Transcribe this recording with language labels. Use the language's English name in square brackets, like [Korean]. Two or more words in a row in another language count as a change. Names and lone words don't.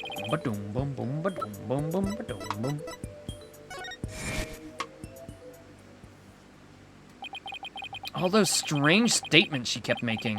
[English] Ba-doom, boom, boom, ba-doom, boom, boom, ba-doom, boom. All those strange statements she kept making.